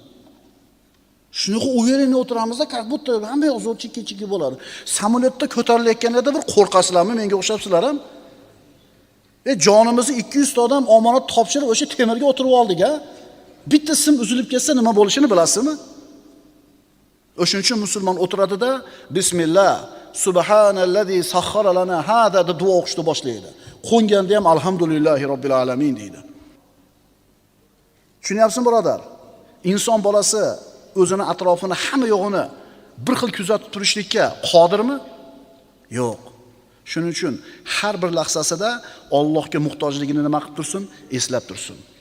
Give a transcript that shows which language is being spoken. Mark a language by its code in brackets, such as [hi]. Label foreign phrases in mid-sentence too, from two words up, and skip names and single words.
[uz] Shunaqa uvereni o'tiramizda, [ru] как будто [uz] hamma yoq zo'r chikki bo'ladi. Samolyotda ko'tarilayotganlarda bir qo'rqasizlarmi? Menga o'xshabsizlar ham. Jonimizni 200 ta odam omonat topshirib o'sha temirga o'tirib oldik-a. Bitta sim uzilib ketsa nima bo'lishini bilasizmi? O'shuning uchun musulmon o'tiradi-da, bismillah, [ar] سبحان الذي سخر لنا هذا [uz] deb duo o'qishni boshlaydi. Qo'nganda ham [ar] الحمد لله رب العالمين [uz] deydi. Tushunyapsizmi, birodar? Inson bolasi o'zini atrofini, hamma yo'g'ini bir xil kuzatib turishlikka qodirmi? Yo'q. Shuning uchun har bir lahzasida Allohga muhtojligini nima qilib tursin, eslab tursin.